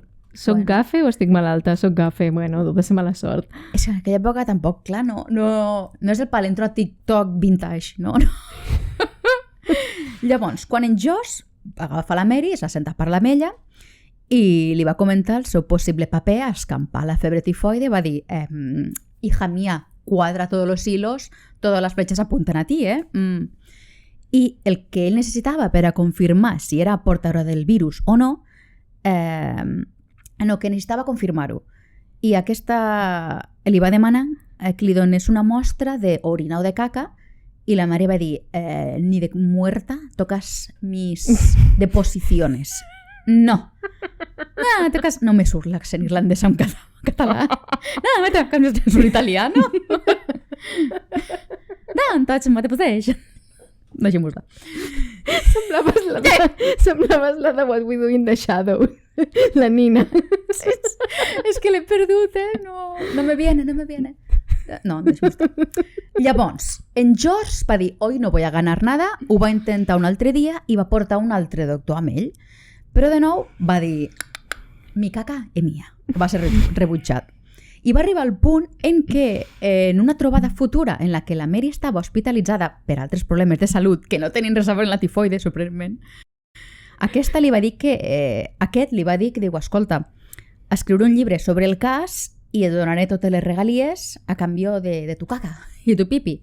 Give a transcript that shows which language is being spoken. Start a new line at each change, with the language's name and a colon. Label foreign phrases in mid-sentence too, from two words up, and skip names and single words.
Catalan: Soc gafe o estic malalta? Soc gafe, bueno, deu de ser mala sort. És que en aquella època tampoc, clar, no és el pal, entro a TikTok vintage, no? Llavors, quan en Josh va agafar la Mary, es va sentar a parlar amb ella i li va comentar el seu possible paper a escampar la febre tifoide. Va dir,
Spanish: hija mía, cuadra todos los hilos, todas las flechas apuntan a ti,
Catalan: I el que ell necessitava per a confirmar si era portadora del virus o no, que necessitava confirmar-ho. I aquesta li va demanar que li donés una mostra d'orina o de caca i la mare va dir,
Spanish: ni de muerta tocas mis deposiciones.
Catalan: No. No, tocas... No me surt l'accent irlandès en català.
Spanish: No, me tocas mi surt italiano.
Catalan: No, tots me deposeix. Deixem-ho estar. Semblaves la de What We Do in the Shadows. La Nina. És que l'he perdut,
Spanish: No me viene.
Catalan: No, deixem-ho estar. Llavors, en George va dir,
Spanish: hoy no voy a ganar nada,
Catalan: ho va intentar un altre dia i va portar un altre doctor amb ell. Però de nou va dir,
Spanish: mi caca es mía.
Catalan: Va ser rebutjat. I va arribar al punt en què, en una trobada futura en la que la Mary estava hospitalitzada per altres problemes de salut que no tenien res a veure amb la tifoide, sorprenentment, aquest li va dir que diu, escolta, escriure un llibre sobre el cas i et donaré totes les regalies a canvi de
Spanish: tu caca
Catalan: i
Spanish: tu pipi.